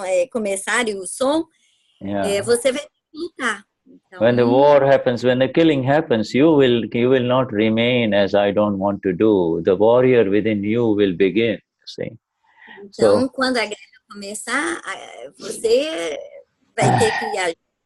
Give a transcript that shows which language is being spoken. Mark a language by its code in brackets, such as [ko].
[pt] começarem o som, você vai ter que lutar. Então, [en] when the war happens, when the killing happens, you will not remain as I don't want to do. The warrior within you will begin, you see. [pt] Então, quando a guerra começar, você vai ter que agir.